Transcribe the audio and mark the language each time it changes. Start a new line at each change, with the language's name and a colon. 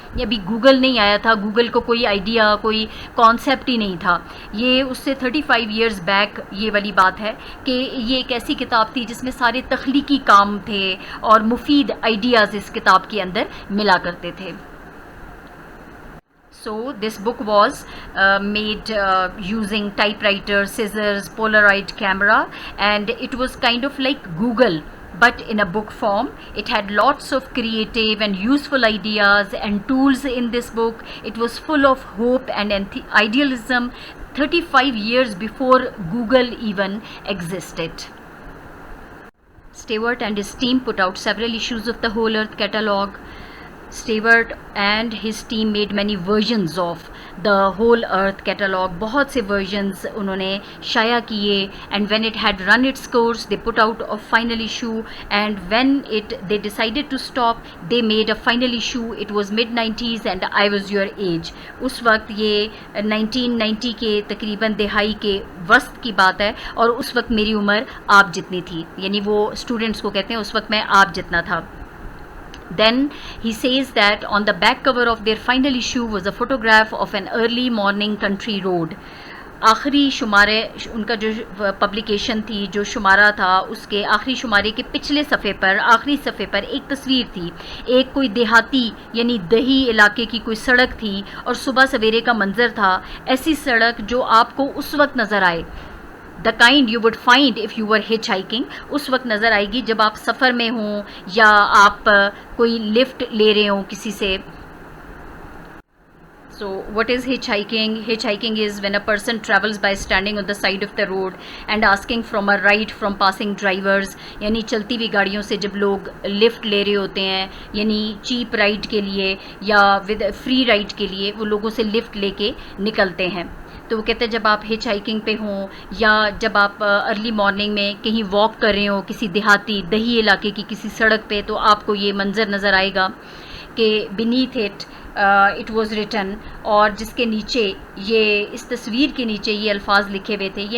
Urdu: ابھی گوگل نہیں آیا تھا, گوگل کو کوئی آئیڈیا, کوئی کانسیپٹ ہی نہیں تھا. یہ اس سے 35 years بیک یہ والی بات ہے کہ یہ ایک ایسی کتاب تھی جس میں سارے تخلیقی کام تھے اور مفید آئیڈیاز اس کتاب کے اندر ملا کرتے تھے.
English: So this book was made using typewriter, scissors, Polaroid camera, and it was kind of like Google but in a book form. It had lots of creative and useful ideas and tools in this book. It was full of hope and idealism 35 years before Google even existed. Stewart and his team put out several issues of the Whole Earth Catalogue. Stewart and his team made many versions of the Whole Earth Catalogue.
Urdu: بہت سے versions انہوں نے شائع کیے,
English: and when it had run its course they put out a final issue, and when they decided to stop they made a final issue. It was mid-90s and I was your age.
Urdu: اس وقت یہ 1990 کے تقریباً دہائی کے وسط کی بات ہے, اور اس وقت میری عمر آپ جتنی تھی, یعنی وہ اسٹوڈنٹس کو کہتے ہیں اس وقت میں آپ جتنا تھا.
English: Then he says that on the back cover of their final issue was a photograph of an early morning country road.
Urdu: آخری شمارے ان کا جو پبلیکیشن تھی، جو شمارہ تھا، اس کے آخری شمارے کے پچھلے صفحے پر، آخری صفحے پر ایک تصویر تھی، ایک کوئی دیہاتی یعنی دیہی علاقے کی کوئی سڑک تھی اور صبح سویرے کا منظر تھا، ایسی سڑک جو آپ کو اس وقت نظر آئے،
English: the kind you would find if you were hitchhiking،
Urdu: اس وقت نظر آئے گی جب آپ سفر میں ہوں یا آپ کوئی لفٹ لے رہے ہوں کسی سے.
English: So what is hitchhiking? Hitchhiking is when a person travels by standing on the side of the road and asking from a ride from passing drivers.
Urdu: یعنی چلتی ہوئی گاڑیوں سے جب لوگ لفٹ لے رہے ہوتے ہیں، یعنی چیپ رائڈ کے لیے یا ود فری رائڈ کے لیے وہ لوگوں سے لفٹ لے کے نکلتے ہیں. تو وہ کہتے ہیں جب آپ ہچ ہائکنگ پہ ہوں یا جب آپ ارلی مارننگ میں کہیں واک کر رہے ہوں کسی دیہی علاقے کی کسی سڑک پہ، تو آپ کو یہ منظر نظر آئے گا کہ
English: beneath it was written,
Urdu: اور جس کے نیچے یہ اس تصویر کے نیچے یہ الفاظ لکھے ہوئے تھے.